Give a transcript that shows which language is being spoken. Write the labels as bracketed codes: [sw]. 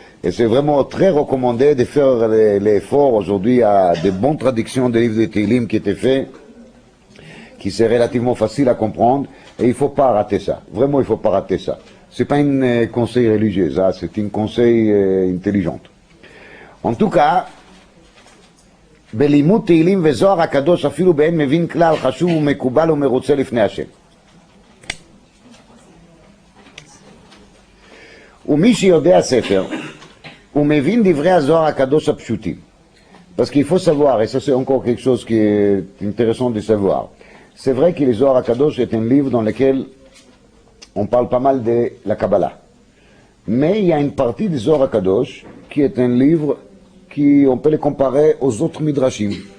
[fr] Et c'est vraiment très recommandé de faire l'effort aujourd'hui à des bonnes traductions des livres de Tehillim qui étaient faits, qui c'est relativement facile à comprendre, et il ne faut pas rater ça. Vraiment, il ne faut pas rater ça. Ce n'est pas un conseil religieux, ça, c'est un conseil intelligent. En tout cas, [he] בלימוד תהילים וזוהר הקדוש אפילו באין מבין כלל חשוב ומקובל ומרוצה לפני השם. ומי שיודע ספר, הוא מבין דברי הזוהר הקדוש הפשוטים. [fr] Parce qu'il faut savoir, et ça c'est encore quelque chose qui est intéressant de savoir, c'est vrai que les Zohar HaKadosh est un livre dans lequel on parle pas mal de la Kabbalah. Mais il y a une partie des Zohar HaKadosh qui est un livre qui on peut le comparer aux autres Midrashim.